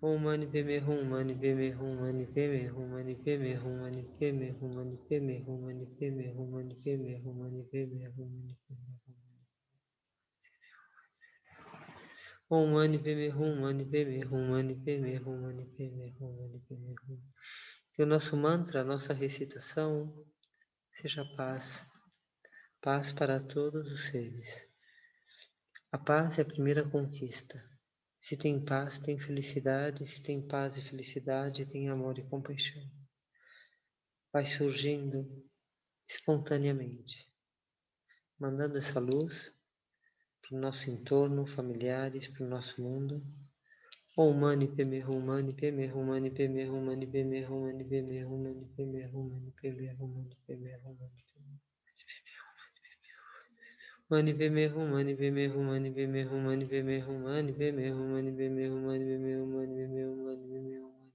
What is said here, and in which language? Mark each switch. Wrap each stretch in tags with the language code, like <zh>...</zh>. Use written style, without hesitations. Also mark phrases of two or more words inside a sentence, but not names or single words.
<sa>Om Mani Padme Hum Mani Padme Hum Mani Padme Hum Mani Padme Hum Mani Padme Hum Mani Padme Hum Mani Padme Hum Mani Padme Hum Mani Padme Hum Mani Om Mani Padme Hum Mani Padme Hum Mani Padme Hum Mani Padme Hum Mani Padme Hum.</sa> <pt>Que o nosso mantra, a nossa recitação seja paz, paz para todos os seres. A paz é a primeira conquista. Se tem paz, tem felicidade. Se tem paz e felicidade, tem amor e compaixão. Vai surgindo espontaneamente, mandando essa luz para o nosso entorno, familiares, para o nosso mundo.</pt> <sa>Om Mani Padme Hum Mani Padme Hum Mani Padme Hum Mani Padme Hum Mani Padme Hum Mani Padme Hum Mani Padme Hum Mani Padme Hum Mani Padme Hum Mani Padme Hum Mani Padme Hum Mani Padme Hum Mani Padme Hum Mani Padme Hum Mani Padme Hum Mani Padme Hum Mani Padme Hum</sa>